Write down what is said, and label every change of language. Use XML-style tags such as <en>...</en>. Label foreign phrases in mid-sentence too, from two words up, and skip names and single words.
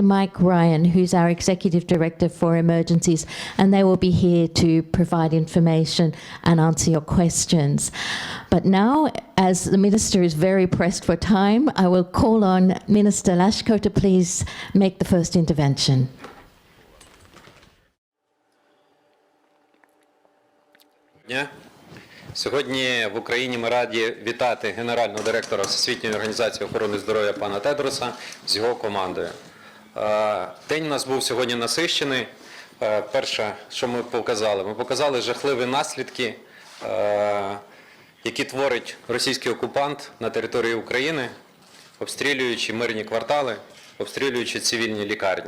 <en>Mike Ryan, who's our Executive Director for Emergencies, and they will be here to provide information and answer your questions. But now, as the Minister is very pressed for time, I will call on Minister Liashko to please make the first intervention. Yeah.</en> <uk>Сьогодні в Україні ми раді вітати генерального директора Всесвітньої організації охорони здоров'я пана Тедроса з його командою. День у нас був сьогодні насичений. Перше, що ми показали жахливі наслідки, які творить російський окупант на території України, обстрілюючи мирні квартали, обстрілюючи цивільні лікарні.</uk>